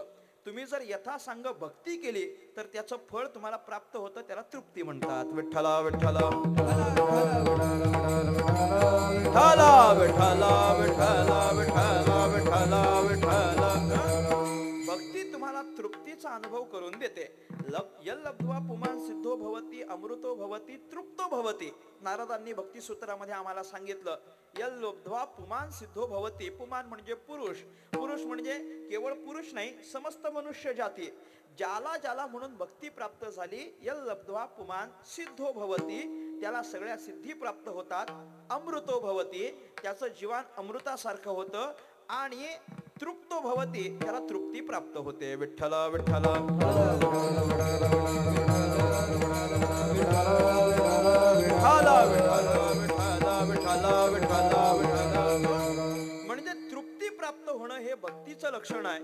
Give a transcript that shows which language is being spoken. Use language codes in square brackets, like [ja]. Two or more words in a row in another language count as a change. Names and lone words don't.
[mr] तुम्ही जर यथासांग भक्ती केली तर त्याचं फळ तुम्हाला प्राप्त होतं, त्याला तृप्ती म्हणतात. विठ्ठला विठ्ठला विठ्ठला विठ्ठला विठ्ठला विठ्ठला विठ्ठला विठ्ठला. भक्ती तुम्हाला तृप्तीचा अनुभव करून देते. [sa] यल लब्ध्वा पुमान सिद्धो भवती अमृतो भवती तृप्तो भवती. [mr] नारदांनी भक्ती सूत्रामध्ये आम्हाला सांगितलं, [sa] यल लब्ध्वा पुमान सिद्धो भवती. [mr] पुमान म्हणजे पुरुष, पुरुष म्हणजे केवळ पुरुष नाही, समस्त मनुष्य जाती. ज्याला ज्याला म्हणून भक्ती प्राप्त झाली, [sa] यल लब्ध्वा पुमान सिद्धो भवती, [mr] त्याला सगळ्या सिद्धी प्राप्त होतात. [sa] अमृतो भवती, [mr] त्याचं जीवन अमृतासारखं होतं. आणि [sa] तृप्तो भवती, [mr] त्याला तृप्ती प्राप्त होते. विठ्ठला विठ्ठला म्हणजे तृप्ती प्राप्त होणं हे भक्तीचं लक्षण आहे.